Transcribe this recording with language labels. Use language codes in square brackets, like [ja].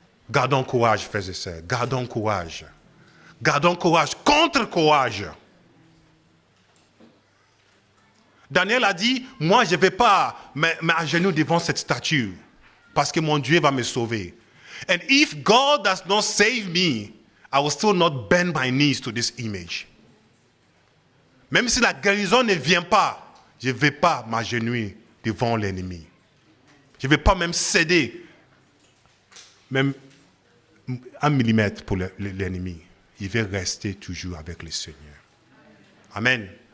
[fr] Gardons courage, frères et sœurs. Gardons courage. Gardons courage contre courage. Daniel a dit, moi je ne vais pas m'agenouiller devant cette statue parce que mon Dieu va me sauver. [en] And if God does not save me, I will still not bend my knees to this image. [fr] Même si la guérison ne vient pas, je ne vais pas m'agenouiller devant l'ennemi. Je ne vais pas même céder, même 1 millimètre pour l'ennemi. Il va rester toujours avec le Seigneur. Amen.